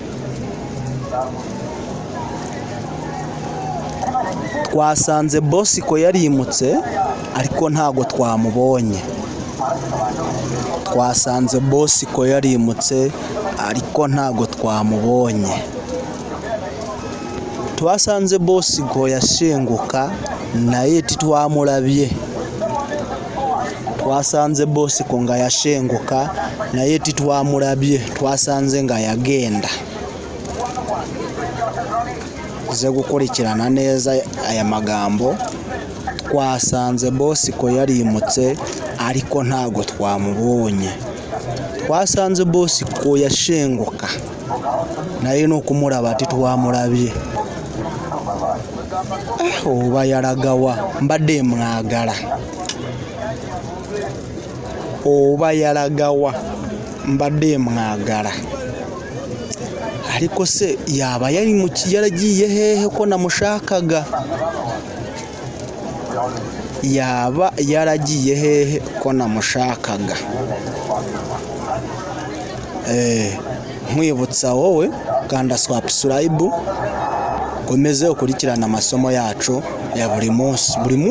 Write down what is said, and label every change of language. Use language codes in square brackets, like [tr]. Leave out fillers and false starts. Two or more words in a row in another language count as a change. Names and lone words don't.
[rw] Twasanze Bosiko yarimutse ariko ntago twamubonye. Twasanze Bosiko yarimutse ariko ntago twamubonye. [cgg] Twasanze Bosiko yashenguka naye titwamurabye. Twasanze Bosiko nga yashenguka naye titwamurabye. [rw] Twasanze nga yagenda. Uze gukurikirana neza aya magambo. Twasanze Bosiko yarimutse ariko ntago twamubonye. [cgg] Twasanze Bosiko yashenguka naye no kumuraba titwamurabye. [lg] Oba yaragawa mbadde mwagala. Oba yaragawa mbadde mwagala. [rw] Ariko se yaba yaragiye hehe ko namushakaga? Yaba yaragiye hehe ko namushakaga? Nkwibutsa wowe kanda subscribe komeze ukurikirana amasomo yacu ya buri munsi.